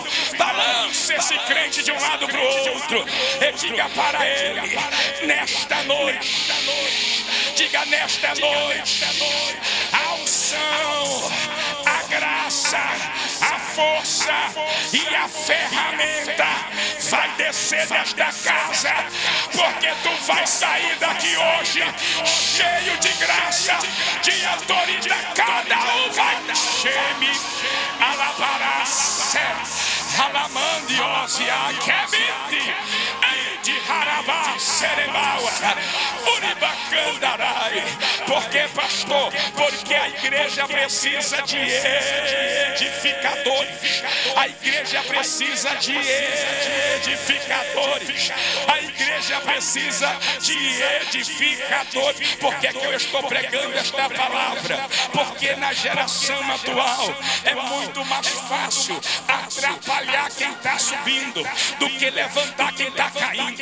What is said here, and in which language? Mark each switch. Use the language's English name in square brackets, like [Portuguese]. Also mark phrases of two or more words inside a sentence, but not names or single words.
[Portuguese] Balance esse crente de um lado para o outro e diga para ele, nesta noite, diga nesta noite, a unção, a graça, a força e a ferramenta vai descer desta casa, porque tu vai sair daqui hoje cheio de graça, de autoridade. Cada um vai cheme, alabará-se, alamandiosia, quebite, de harabá, serebaua, uribacandarai. Por que, pastor? Porque a igreja precisa de edificadores. A igreja precisa de edificadores. A igreja precisa de edificadores. Por que eu estou pregando esta palavra? Porque na geração atual é muito mais fácil atrapalhar quem está subindo do que levantar quem está caindo.